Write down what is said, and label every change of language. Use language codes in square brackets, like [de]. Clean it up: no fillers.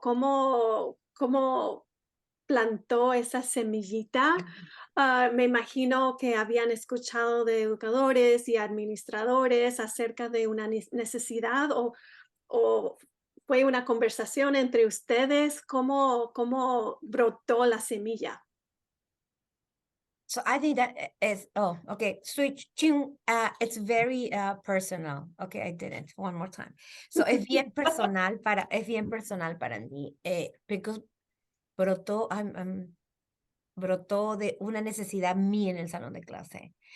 [es] ¿Cómo plantó esa semillita? Me imagino que habían escuchado de educadores y administradores acerca de una necesidad o fue una conversación entre ustedes. ¿Cómo brotó la semilla? [en] So I think that is, okay, switching, it's very personal. Okay, I didn't, one more time. [es] So es bien personal para mí, [en] because [es] brotó de una necesidad mía en el salón de clase.